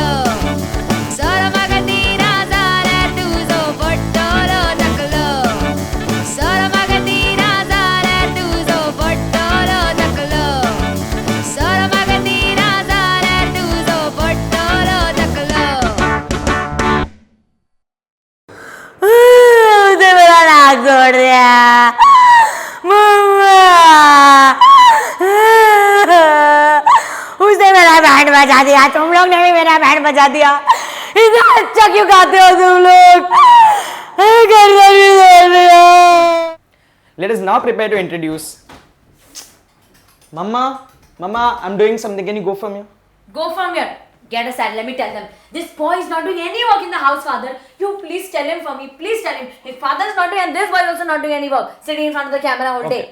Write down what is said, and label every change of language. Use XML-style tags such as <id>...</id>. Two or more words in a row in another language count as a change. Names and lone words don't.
<kok>सोरो म्हाका दिना जाल्यार तुजो पडटलो तकलो. सोरो म्हाका दिना जाल्यार तुजो पडटलो तकलो. सोरो म्हाका दिना जाल्यार तुजो पडटलो तकलो.</kok> <hi>उसने मेरा नाक तोड़ दिया. मम्मा. उसने मेरा बैंड बजा दिया. तुम लोग ने भी मेरा बैंड बजा दिया. इतना अच्छा क्यों गाते हो तुम लोग? गर्दन भी तोड़ दिया.</hi> <en>Let us now prepare to introduce. Mama, I'm doing something. Can you go from here? Go from here. Get a saddle. Let me tell them. This boy is not doing any work in the house, father. You please tell him for me. Please tell him. If father is not doing and this boy is also not doing any work, sitting in front of the camera all day.</en>